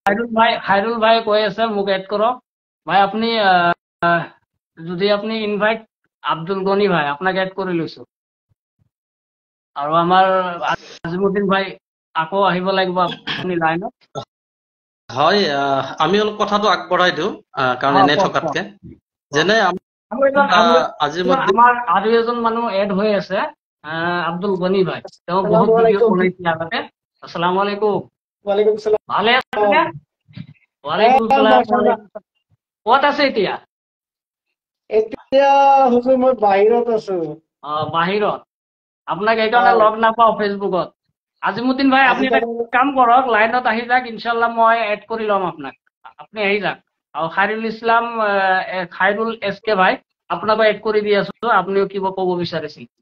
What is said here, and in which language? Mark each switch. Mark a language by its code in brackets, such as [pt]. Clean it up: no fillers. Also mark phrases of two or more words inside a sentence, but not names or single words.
[as] খাইৰুল ভাই কৈ আছে মোক এড কৰক ভাই আপুনি যদি আপুনি ইনভাইট আব্দুল গনি ভাই আপোনাক এড কৰি লৈছো আৰু আমাৰ আজিমুদ্দিন ভাই আকৌ আহিব লাগিব আপুনি লাইনত হয় আমি অলপ কথাটো আগবঢ়াই দিওঁ কাৰণ এনে থকাতকে যেনে আমাৰ আৰু এজন মানুহ এড হৈ আছে আব্দুল গনি ভাই তেওঁ বহুত ভিডিঅ' বনাইছে আগতে [ar] السلام عليكم وعليكم السلام [as] ভালে আছেনে [ar] وعليكم السلام [as] ক'ত আছে এতিয়া হুজুৰ মই বাহিৰত আছো বাহিৰত আপোনাক এইকাৰণে লগ নাপাওঁ ফেচবুকত আজিমুদ্দিন ভাই আপুনি এটা কাম কৰক লাইনত আহি যাওক ইনশাল্লাহ মই এড কৰি ল'ম আপোনাক আপুনি আহি যাওক আৰু খাইৰুল এছকে ভাই আপোনাকো এড কৰি দি আছো আপুনিও কিবা ক'ব বিচাৰিছিল